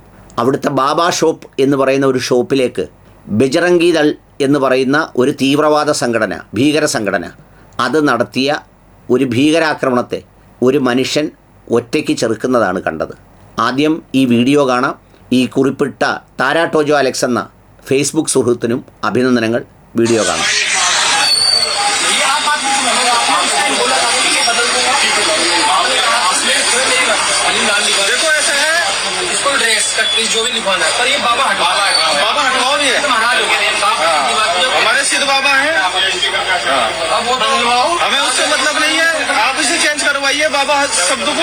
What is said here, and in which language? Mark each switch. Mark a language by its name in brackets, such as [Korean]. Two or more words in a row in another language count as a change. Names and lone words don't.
[Malayalam] അവിടുത്തെ ബാബ ഷോപ്പ് എന്ന് പറയുന്ന ഒരു ഷോപ്പിലേക്ക് ബജ്റംഗി ദൾ എന്ന് പറയുന്ന ഒരു തീവ്രവാദ സംഘടന, ഭീകര സംഘടന, അത് നടത്തിയ ഒരു ഭീകരാക്രമണത്തെ ഒരു മനുഷ്യൻ ഒറ്റയ്ക്ക് ചെറുക്കുന്നതാണ് കണ്ടത്. ആദ്യം ഈ വീഡിയോ കാണാം. ഈ കുറിപ്പിട്ട താര ടോജോ അലക്സ് എന്ന ഫേസ്ബുക്ക് സുഹൃത്തിനും അഭിനന്ദനങ്ങൾ. വീഡിയോ കാണാം. [Hindi] जो भी लिखवाना है पर ये बाबा हटवाओ भी है, हमारे सिद्ध बाबा हैं, हमें उससे मतलब नहीं है, आप इसे चेंज करवाइए बाबा शब्द को।